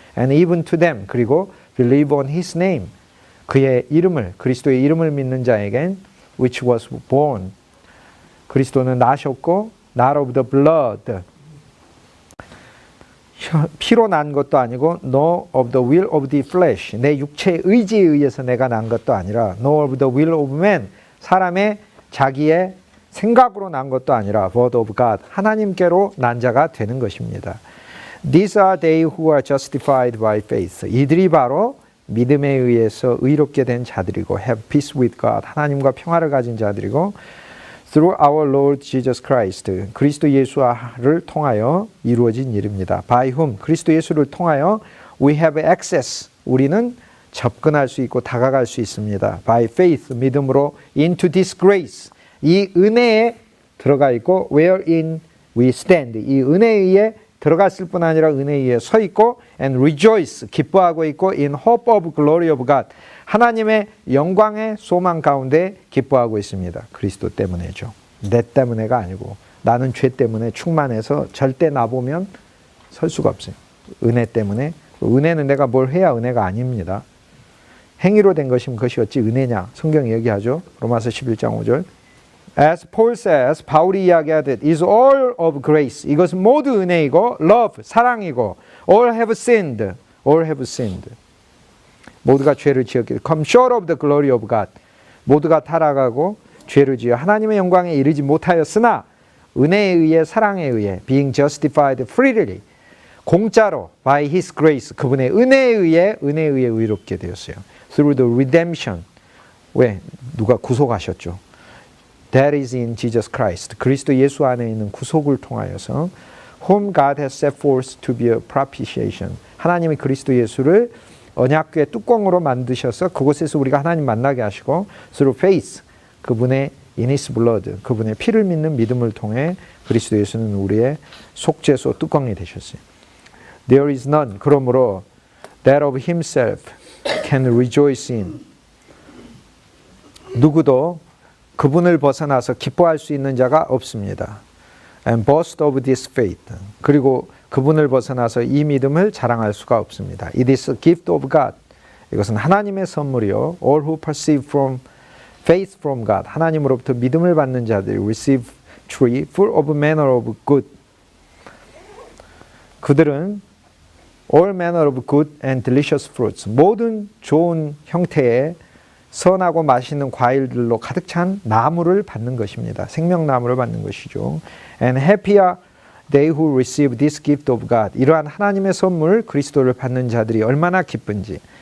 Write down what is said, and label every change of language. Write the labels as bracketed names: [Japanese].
[English] and even to them [Korean] 그리고 [English] believe on his name [Korean] 그의 이름을 그리스도의 이름을 믿는 자에겐 [English] which was born [Korean] 그리스도는 나셨고 [English] not of the blood [Korean] 피로 난 것도 아니고 [English] no of the will of the flesh [Korean] 내 육체의 의지에 의해서 내가 난 것도 아니라 [English] no of the will of man [Korean] 사람의 자기의 생각으로 난 것도 아니라 [English] word of God, [Korean] 하나님께로 난 자가 되는 것입니다. [English] These are they who are justified by faith. [Korean] 이들이 바로 믿음에 의해서 의롭게 된 자들이고 [English] have peace with God, [Korean] 하나님과 평화를 가진 자들이고 [English] through our Lord Jesus Christ, [Korean] 그리스도 예수를 통하여 이루어진 일입니다. [English] By whom, [Korean] 그리스도 예수를 통하여 [English] we have access, [Korean] 우리는 접근할 수 있고 다가갈 수 있습니다. [English] By faith, [Korean] 믿음으로 [English] into this grace, [Korean] 이 은혜에 들어가 있고 [English] wherein we stand, [Korean] 이 은혜에 의해 들어갔을 뿐 아니라 은혜에 의해 서 있고 [English] and rejoice, [Korean] 기뻐하고 있고 [English] in hope of glory of God, [Korean] 하나님의 영광의 소망 가운데 기뻐하고 있습니다. 그리스도 때문에죠. 내 때문에가 아니고 나는 죄 때문에 충만해서 절대 나보면 설 수가 없어요. 은혜 때문에. 은혜는 내가 뭘 해야 은혜가 아닙니다. 행위로 된 것이면 그것이 어찌 은혜냐. 성경이 얘기하죠. 로마서 11장 5절. [English] As Paul says, [Korean] 바울이 이야기하듯 [English] is all of grace. [Korean] 이것은 모두 은혜이고 love, 사랑이고 [English] all have sinned. all have sinned. [Korean] 모두가 죄를 지었기 [English] come short of the glory of God. [Korean] 모두가 타락하고 죄를 지어 하나님의 영광에 이르지 못하였으나 은혜에 의해 사랑에 의해 [English] being justified freely. [Korean] 공짜로 [English] by his grace. [Korean] 그분의 은혜에 의해 의롭게 되었어요. [English] through the redemption. [Korean] 왜? 누가 구속하셨죠. [English] That is in Jesus Christ. [Korean] 그리스도 예수 안에 있는 구속을 통하여서 [English] whom God has set forth to be a propitiation. [Korean] 하나님이 그리스도 예수를 언약궤 뚜껑으로 만드셔서 그곳에서 우리가 하나님 만나게 하시고 [English] through faith, [Korean] 그분의 [English] in his blood, [Korean] 그분의 피를 믿는 믿음을 통해 그리스도 예수는 우리의 속죄소 뚜껑이 되셨어요. [English] There is none, [Korean] 그러므로 [English] that of himself can rejoice in. [Korean] 누구도 그분을 벗어나서 기뻐할 수 있는 자가 없습니다. [English] And boast of this faith. [Korean] 그리고 그분을 벗어나서 이 믿음을 자랑할 수가 없습니다. [English] It is a gift of God. [Korean] 이것은 하나님의 선물이요. [English] All who perceive from faith from God. [Korean] 하나님으로부터 믿음을 받는 자들이 [English] receive tree full of manner of good. [Korean] 그들은 [English] all manner of good and delicious fruits. [Korean] 모든 좋은 형태의 선하고 맛있는 과일들로 가득 찬 나무를 받는 것입니다. 생명나무를 받는 것이죠. [English] And happy are they who receive this gift of God. [Korean] 이러한 하나님의 선물 그리스도를 받는 자들이 얼마나 기쁜지.